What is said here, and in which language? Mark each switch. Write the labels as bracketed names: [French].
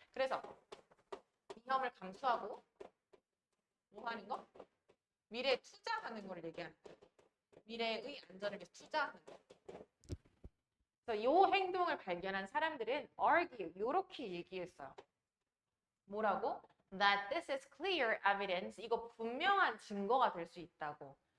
[Korean] 그래서 위험을 감수하고 뭐 하는 거? 미래에 투자하는 걸 얘기하는 거. 미래의 안전을 위해서 투자하는 거. 그래서 이 행동을 발견한 사람들은 argue 이렇게 얘기했어요. 뭐라고? [English] That this is clear evidence. [Korean] 이거 분명한 증거가 될 수 있다고.